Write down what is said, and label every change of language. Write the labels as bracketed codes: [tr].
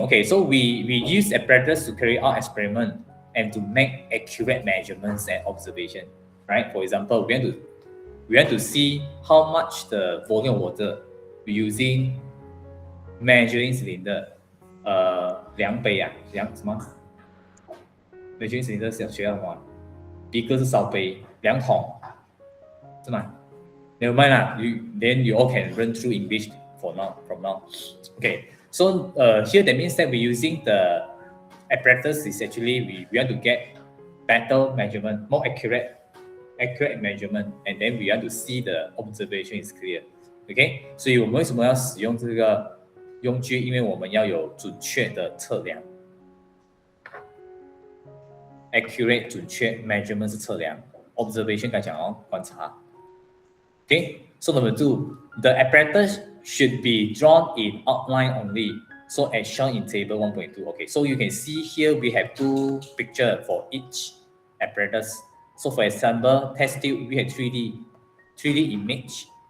[en] Okay, so we use apparatus to carry out experiment and to make accurate measurements and observation. Right? For example, we want to see how much the volume of water we're using measuring cylinder. [zh] 量杯啊，量什么 ？measuring cylinder 学到什么？一个是烧杯，量桶，是吗？ [en] Never mind 啦，then you all can run through English from now. Okay, so here that means that we're using the apparatus is actually we want to get better measurement, more accurate measurement, and then we want to see the observation is clear. [zh] Okay, 所以我们为什么要使用这个用具？因为我们要有准确的测量。 [en] accurate [zh] 准确 [en] measurement [zh] 是测量 [en] observation [zh] 刚才讲哦观察 [en] okay so number 2 the apparatus should be drawn in outline only so as shown in table 1.2 okay so you can see here we have 2 picture for each apparatus so for example test tube we have 3D image